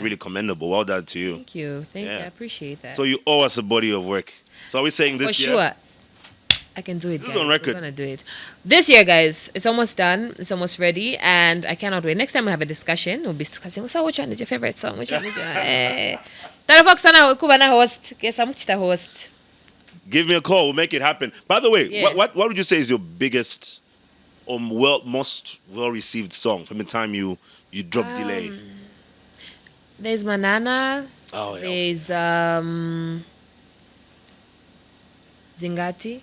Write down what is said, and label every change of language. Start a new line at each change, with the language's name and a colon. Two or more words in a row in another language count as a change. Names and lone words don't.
English: really commendable. Well done to you. Thank you. Thank you. Yeah. I appreciate that. So you owe us a body of work. So are we saying For this year? sure. I can do it. This is guys. on record. We're gonna do it this year, guys. It's almost done. It's almost ready, and I cannot wait. Next time we have a discussion, we'll be discussing. So, which one is your favorite song? Which one is your?
Swahili: Tarafox sana kuba na host.
English: Guess I'm the host. Give me a call. We'll make it happen. By the way, Yeah. what would you say is your biggest or most well received song from the time you dropped Delay? There's Manana. Oh yeah. There's Zingati.